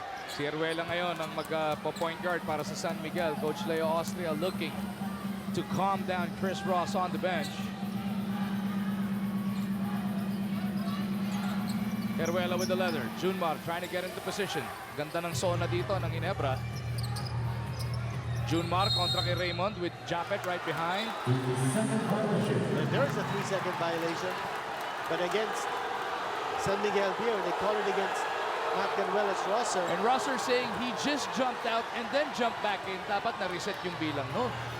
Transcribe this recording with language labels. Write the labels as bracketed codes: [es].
[tl] Si Eruela ngayon ang mag-point guard para sa San Miguel. [en] Coach Leo Austria looking to calm down Chris Ross on the bench. Heruela with the leather. Junmar trying to get into position. [tl] Ganda ng zona dito ng Ginebra. [en] Junmar [tl] kontra kay [en] Raymond with Japet right behind. And there is a 3-second violation. But against San Miguel Beer, they call it against Matt Ganuelas Rosser. And Rosser saying he just jumped out and then jumped back in. [tl] Dapat na-reset yung bilang, no?